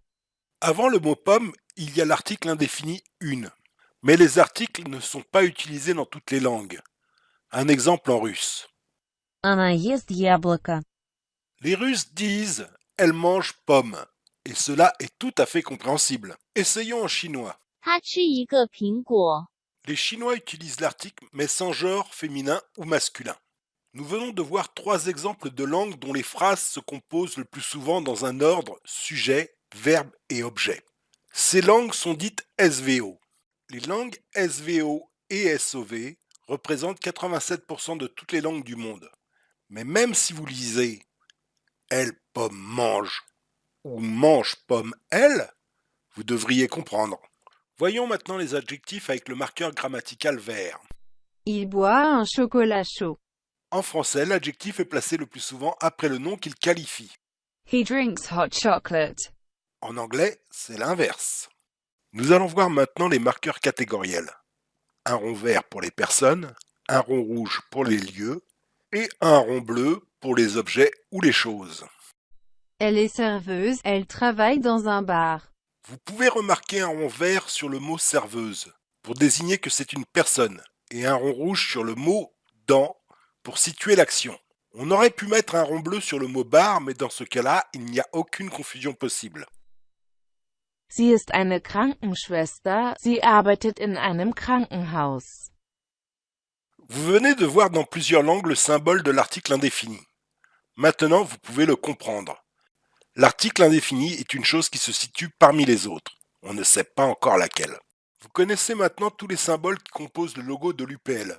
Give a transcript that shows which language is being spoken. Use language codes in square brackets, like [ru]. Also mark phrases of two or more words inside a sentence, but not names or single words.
[fr] Avant le mot pomme, il y a l'article indéfini une. Mais les articles ne sont pas utilisés dans toutes les langues. Un exemple en russe. [ru] Она ест яблоко. [fr] Les Russes disent elle mange pomme. Et cela est tout à fait compréhensible. Essayons en chinois. [zh] 她吃一个苹果。 [fr] Les Chinois utilisent l'article mais sans genre féminin ou masculin. Nous venons de voir 3 exemples de langues dont les phrases se composent le plus souvent dans un ordre sujet, verbe et objet. Ces langues sont dites SVO. Les langues SVO et SOV représentent 87% de toutes les langues du monde. Mais même si vous lisez elle pomme mange ou mange pomme elle, vous devriez comprendre. Voyons maintenant les adjectifs avec le marqueur grammatical vert. Il boit un chocolat chaud. En français, l'adjectif est placé le plus souvent après le nom qu'il qualifie. [en] He drinks hot chocolate. [fr] En anglais, c'est l'inverse. Nous allons voir maintenant les marqueurs catégoriels. Un rond vert pour les personnes, un rond rouge pour les lieux et un rond bleu pour les objets ou les choses. Elle est serveuse, elle travaille dans un bar. Vous pouvez remarquer un rond vert sur le mot serveuse pour désigner que c'est une personne et un rond rouge sur le mot dans pour situer l'action. On aurait pu mettre un rond bleu sur le mot bar, mais dans ce cas-là, il n'y a aucune confusion possible. [de] Sie ist eine Krankenschwester, sie arbeitet in einem Krankenhaus. [fr] Vous venez de voir dans plusieurs langues le symbole de l'article indéfini. Maintenant, vous pouvez le comprendre. L'article indéfini est une chose qui se situe parmi les autres. On ne sait pas encore laquelle. Vous connaissez maintenant tous les symboles qui composent le logo de l'UPL.